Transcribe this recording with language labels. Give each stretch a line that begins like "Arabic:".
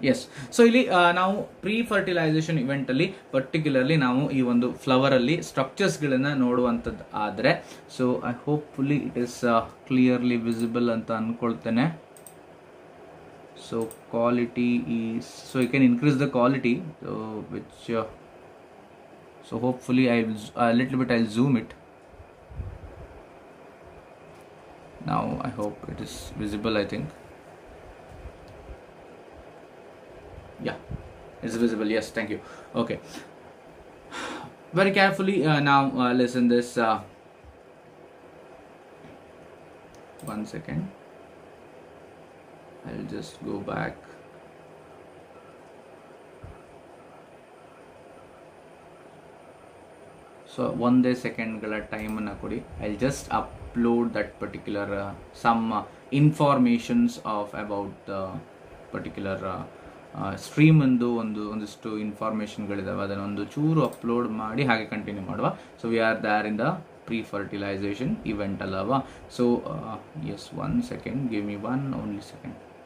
Kannada: Yes, so ಇಲ್ಲಿ ನಾವು pre fertilisation event ಅಲ್ಲಿ ಪರ್ಟಿಕ್ಯುಲರ್ಲಿ ನಾವು ಈ ಒಂದು ಫ್ಲವರ್ ಅಲ್ಲಿ ಸ್ಟ್ರಕ್ಚರ್ಸ್ ಗಳನ್ನ ನೋಡುವಂಥದ್ದು ಆದ್ರೆ,
English: so I hopefully it is clearly visible
Kannada: ಅಂತ ಅನ್ಕೊಳ್ತೇನೆ.
English: So quality is, so you can increase the quality, which so hopefully I'll zoom it. Now I hope it is visible, I think. Yeah, it's visible. Yes, thank you. Okay, very carefully now listen this. 1 second, I'll just go back. So 1 second
Kannada: gala time anna kodi.
English: I'll just upload that particular some informations of about the particular
Kannada: stream ಒಂದಿಷ್ಟು ಇನ್ಫಾರ್ಮೇಷನ್ಗಳಿದಾವೆ, ಅದನ್ನೊಂದು ಚೂರು upload ಮಾಡಿ ಹಾಗೆ continue ಮಾಡುವ.
English: So we are there in the pre fertilization event ಅಲ್ಲವಾ. So yes, 1 second, give me 1 only second.